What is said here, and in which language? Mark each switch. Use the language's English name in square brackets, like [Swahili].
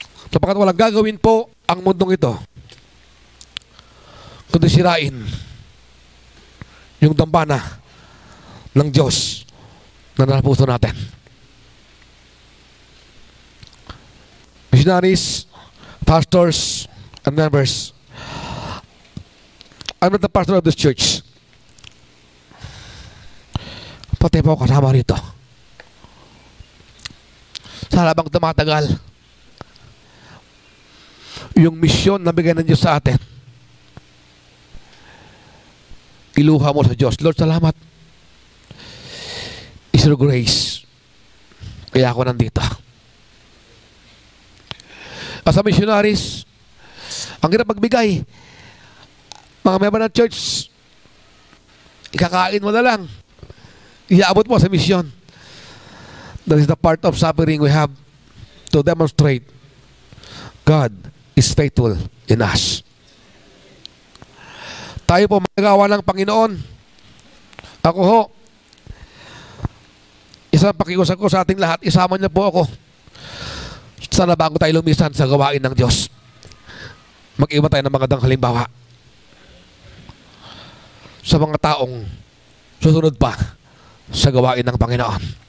[Filipino] Sapagkat walang gagawin po ang mundong ito kundi sirain yung dambana ng Diyos na nasa puso natin. [English] Missionaries, pastors, and members, I'm not the pastor of this church. [Filipino] Pati po kasama rito. Sa habang tumatagal, yung misyon na bigay ng Diyos sa atin, iluha mo sa Diyos. Lord, salamat. [English] It's your grace. [Filipino] Kaya ako nandito. [English] As a missionaries, [Filipino] ang hirap magbigay. Mga member ng church, ikakain mo na lang. Iaabot mo sa misyon. [English] That is the part of suffering we have to demonstrate God is faithful in us. [Filipino] Tayo po magagawa ng Panginoon. Ako ho, isang pakiusap ko sa ating lahat, isama niyo po ako. Sana bago tayo lumisan sa gawain ng Diyos, mag-iwan tayo ng mga dang halimbawa sa mga taong susunod pa sa gawain ng Panginoon.